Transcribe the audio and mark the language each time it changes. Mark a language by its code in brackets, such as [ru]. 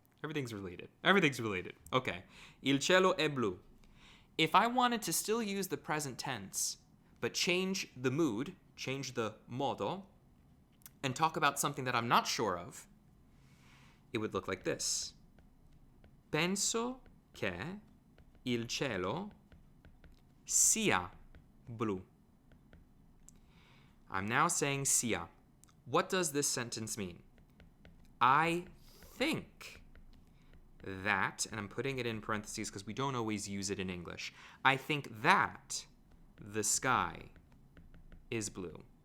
[en] Everything's related. Everything's related. Okay. [it] Il cielo è blu. [en] If I wanted to still use the present tense, but change the mood, change the modo, and talk about something that I'm not sure of, it would look like this. [it] Penso che il cielo sia blu. [en] I'm now saying sia. What does this sentence mean? I think that, and I'm putting it in parentheses because we don't always use it in English. I think that the sky is blue.